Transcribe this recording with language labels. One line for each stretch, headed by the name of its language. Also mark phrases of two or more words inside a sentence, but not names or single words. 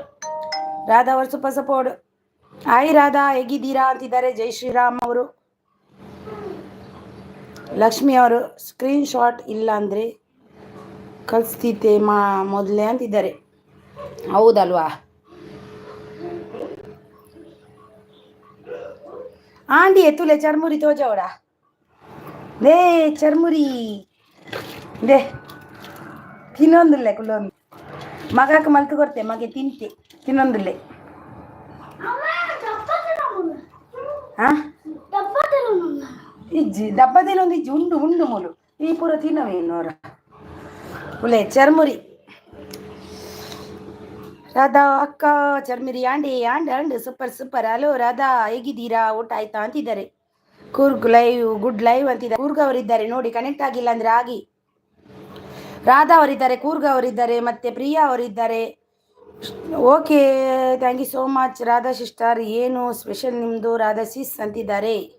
Kannada: ರಾಧಾ ಅವರು
English: super support.
Kannada: ಹಾಯ್ ರಾಧಾ, ಹೇಗಿದ್ದೀರಾ ಅಂತಿದ್ದಾರೆ ಜೈ ಶ್ರೀರಾಮ್ ಅವರು. ಲಕ್ಷ್ಮಿ ಅವರು
English: screen shot
Kannada: ಇಲ್ಲ ಅಂದರೆ ಕಳಿಸ್ತಿದ್ದೆ ಮೊದಲೇ ಅಂತಿದ್ದಾರೆ. ಹೌದಲ್ವಾ?
Tulu: ಆಂಡಿ ಎತ್ತುಲೆ ಚರ್ಮುರಿ ತೋಜವಡ ದೇ ಚರ್ಮುರಿ ದೇ ತಿನ್ನೊಂದಿಲ್ಲೆ ಕುಲ್ಲೊಂದು ಮಗಕ್ಕೆ ಮಲ್ತು ಕೊಡ್ತೆ ಮಗೆ ತಿಂತೆ ತಿನ್ನೊಂದಿಲ್ಲೆ. ಹಾಂ ಇಜ್ಜಿ ದಬ್ಬದೇನೊಂದು ಇಜ್ಜಿ ಉಂಡು ಉಂಡು ಮೂಲು ಈ ಪೂರ ತಿನ್ನವೇನೋರ ಉಲೆ ಚರ್ಮುರಿ. ರಾಧಾ ಅಕ್ಕ ಚರ್ಮಿರಿ ಆಂಡಿ ಆಂಡ್
English: super super.
Kannada: ಹಲೋ ರಾಧಾ, ಹೇಗಿದ್ದೀರಾ? ಊಟ ಆಯ್ತಾ ಅಂತಿದ್ದಾರೆ.
English: Coorg live good live
Kannada: ಅಂತಿದ್ದಾರೆ. ಕೂರ್ಗ್ ಅವರಿದ್ದಾರೆ ನೋಡಿ, ಕನೆಕ್ಟ್ ಆಗಿಲ್ಲ ಅಂದರೆ ಆಗಿ. ರಾಧಾ ಅವರಿದ್ದಾರೆ, ಕೂರ್ಗ್ ಅವರಿದ್ದಾರೆ, ಮತ್ತೆ ಪ್ರಿಯಾ ಅವರಿದ್ದಾರೆ.
English: OK, thank you so much
Kannada: ರಾಧಾ ಸಿಸ್ಟರ್. ಏನು ಸ್ಪೆಷಲ್ ನಿಮ್ಮದು ರಾಧಾ ಸಿಸ್ ಅಂತಿದ್ದಾರೆ.